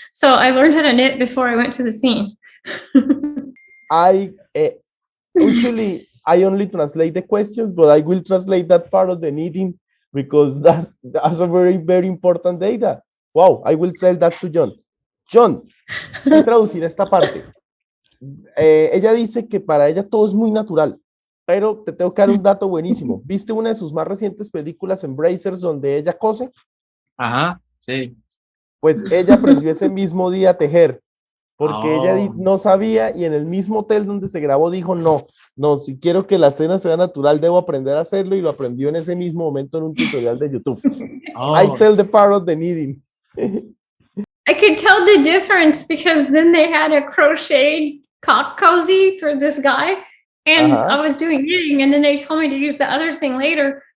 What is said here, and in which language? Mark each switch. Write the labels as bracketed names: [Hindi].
[English] So I learned how to knit before I went to the scene. I usually I only translate the questions, but I will translate that part of the knitting because that's a very important data. Wow, I will tell that to John. [Spanish] John, voy a traducir esta parte. Ella dice que para ella todo es muy natural, pero te tengo que dar un dato buenísimo. ¿Viste una de sus más recientes películas en Brazers donde ella cose? Ajá, sí. Pues ella aprendió ese mismo día a tejer, porque ella Oh, no sabía y en el mismo hotel donde se grabó dijo, no, si quiero que la escena sea natural, debo aprender a hacerlo y lo aprendió en ese mismo momento en un tutorial de YouTube. [English] I oh, tell the part of the knitting. I could tell the difference because then they had a crocheted cock cozy for this guy, and I Ajá. was doing knitting, and then they told me to use the other thing later.